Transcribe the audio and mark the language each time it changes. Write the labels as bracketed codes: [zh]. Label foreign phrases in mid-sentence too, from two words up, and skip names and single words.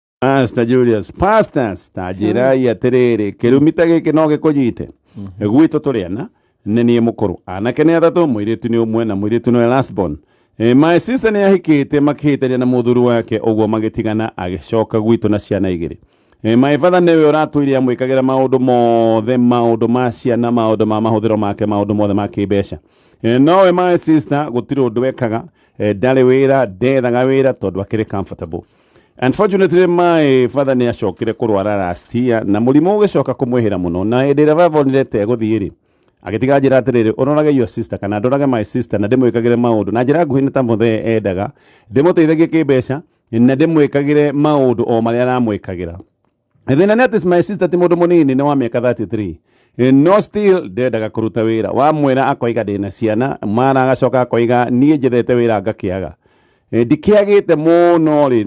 [ki] Master Julius pastors tajira ya terere kirumita gike no gikunyite gwito turiana nenie mukuru anake ni athatu mwiritu ni umwe na mwiritu ni [en] last born my sister [ki] ni ahikite makihite na muthuri wake uguo magitigana agicoka gwito na ciana igiri [en] my father [ki] newe uratuirie amwikagira maundu mothe maundu ma ciana maundu ma mahuthiro make maundu mothe ma kibesha no [en] my sister [ki] gutiri undu wekaga ndari wira ndethaga wira tondu akiri comfortable. [en] Unfortunately, my father [ki] ni acokire kurwara [en] last year [ki] na murimu ugicoka kumwihira muno na ndira vavonirete guthiri agitiga njira atiriri uroraga [en] your sister [ki] kana ndoraga [en] my sister [ki] na ndimwikagire maundu na njira nguhini ta muthe endaga ndimuteithagie kibesha na ndimwikagire maundu o maria aramwikagira thina ni ati [en] my sister [ki] ti mundu munini ni wa miaka 33 no still ndendaga kuruta wira wamwira akoiga ndina ciana mara agacoka akoiga nie njethete wira ngakiaga ndikiagite muno